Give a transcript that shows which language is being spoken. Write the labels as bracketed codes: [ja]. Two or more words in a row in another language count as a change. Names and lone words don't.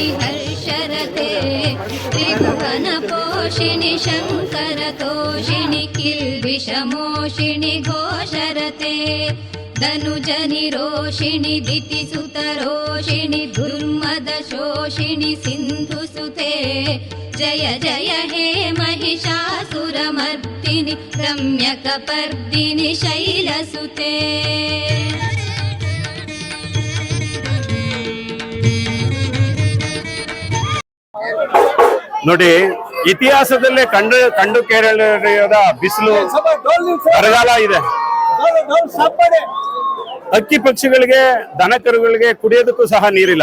[sa] हर्षरते त्रिभुवनपोषिणि शङ्करतोषिणि किल्बिषमोषिणि घोषरते धनुजनिरोषिणि दितिसुतरोषिणि दुर्मदशोषिणि सिन्धुसुते जय जय हे महिषासुरमर्दिनि रम्यकपर्दिनि शैलसुते। [kn] ನೋಡಿ, ಇತಿಹಾಸದಲ್ಲೇ ಕಂಡು ಕೇರಳದ ಬಿಸಿಲು ಬರಗಾಲ ಇದೆ. ಅಕ್ಕಿ ಪಕ್ಷಿಗಳಿಗೆ, ದನ ಕರುಗಳಿಗೆ ಕುಡಿಯೋದಕ್ಕೂ ಸಹ ನೀರಿಲ್ಲ.